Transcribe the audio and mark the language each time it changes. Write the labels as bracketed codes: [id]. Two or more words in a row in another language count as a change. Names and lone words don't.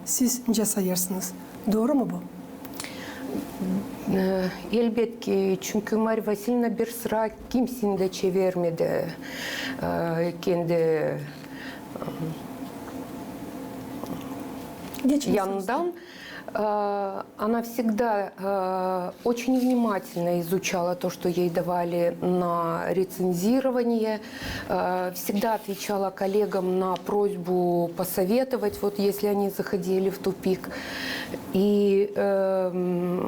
[gag] Siz ne sayırsınız? Doğru mu bu? Elbette, çünkü Maria Vasilyevna bir sıra kimsenin de çevirmedi kendi yanından. [ru] Она всегда очень внимательно изучала то, что ей давали на рецензирование, всегда отвечала коллегам на просьбу посоветовать, вот если они заходили в тупик.